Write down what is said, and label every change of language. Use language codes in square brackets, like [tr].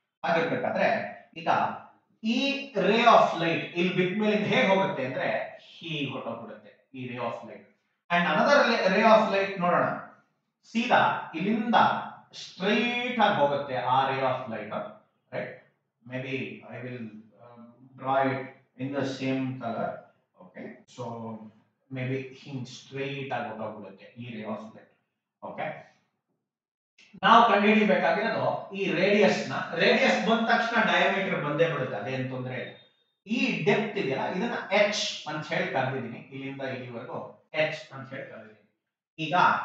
[kn] ಆಗಿರ್ಬೇಕಾದ್ರೆ ಈಗ ಈ ray of light ಇಲ್ಲಿ ಬಿದ್ದ ಮೇಲೆ ಹೇಗೆ ಹೋಗುತ್ತೆ ಅಂದ್ರೆ ಹೀಗೆ ಹೊರಟೋಗ್ಬಿಡುತ್ತೆ ಈ ray of light. [en] and another ray of light [kn] ನೋಡೋಣ, ಸೀದಾ ಇಲ್ಲಿಂದ ಸ್ಟ್ರೈಟ್ ಆಗಿ ಹೋಗುತ್ತೆ ಆ ray of light. Right, [en] maybe I will draw it in the same color. Okay, so maybe [kn] ಹಿಂಗ್ ಸ್ಟ್ರೈಟ್ ಆಗಿ ಹೊರಟೋಗ್ಬಿಡುತ್ತೆ ಈ ರೇ ಆಫ್ ಲೈಟ್. ಓಕೆ, ನಾವು ಕಂಡುಹಿಡಿಬೇಕಾಗಿರೋದು ಈ ರೇಡಿಯಸ್ ನ. ರೇಡಿಯಸ್ ಬಂದ ತಕ್ಷಣ ಡಯಾಮೀಟರ್ ಬಂದೇ ಬಿಡುತ್ತೆ, ಅದೇನು ತೊಂದರೆ ಇಲ್ಲ. ಈ ಡೆಪ್ತ್ ಇದೆಯಲ್ಲ, ಇದನ್ನ h ಅಂತ ಹೇಳಿ ಕರೆದಿದ್ದೀನಿ. ಇಲ್ಲಿಂದ ಇಲ್ಲಿವರೆಗೂ h ಅಂತ ಹೇಳಿ ಕರೆದಿದ್ದೀನಿ. ಈಗ